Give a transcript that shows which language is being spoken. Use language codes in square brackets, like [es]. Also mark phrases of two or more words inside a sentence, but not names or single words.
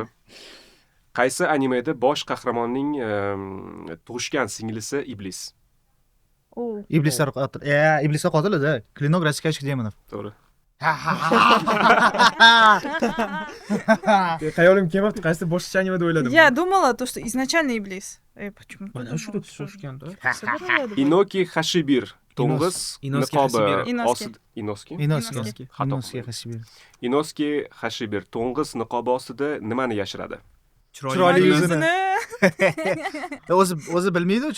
[uz] Qaysi animeda bosh qahramonning tug'ishgan singlisi Iblis? Iblislar qotili-da. Klinok Raskashik Demonov. To'g'ri. Xayolim kelmabdi, qaysi boshqa animada o'yladim. [ru] Я думала, то, что изначально Iblis. Почему? [uz] Mana shu deb tushishgan-da. Inoki Hashibir to'ng'iz niqobi Inoski Hashibir to'ng'iz niqobi ostida nimani yashiradi? Chiroyli yuzini. O'zi bilmaydi chiroyli yuzi borligini.